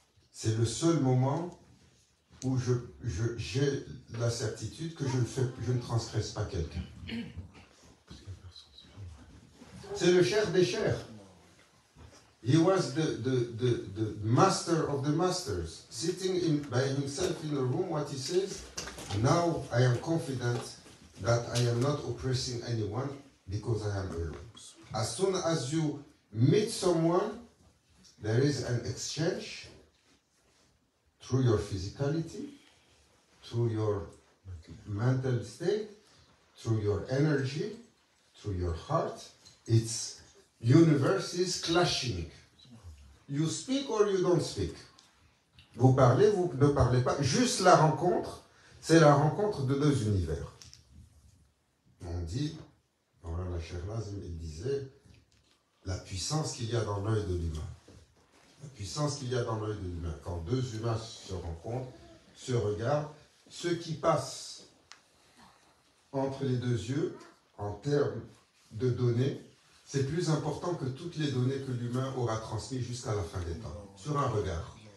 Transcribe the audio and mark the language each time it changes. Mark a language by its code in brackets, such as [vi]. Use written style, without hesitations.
[fr] C'est le seul moment où j'ai la certitude que je ne transgresse pas quelqu'un. C'est le cher des chers. [en] He was the master of the masters, sitting by himself in a room. What he says, now I am confident that I am not oppressing anyone because I am alone. As soon as you meet someone, there is an exchange through your physicality, through your mental state, through your energy, through your heart. It's universe is clashing. You speak or you don't speak. [fr] Vous parlez, vous ne parlez pas. Juste la rencontre, c'est la rencontre de deux univers. On dit, la Cheikh Nazim, il disait, la puissance qu'il y a dans l'œil de l'humain. La puissance qu'il y a dans l'œil de l'humain. Quand deux humains se rencontrent, se regardent, ce qui passe entre les deux yeux, en termes de données, c'est plus important que toutes les données que l'humain aura transmises jusqu'à la fin des temps, sur un regard.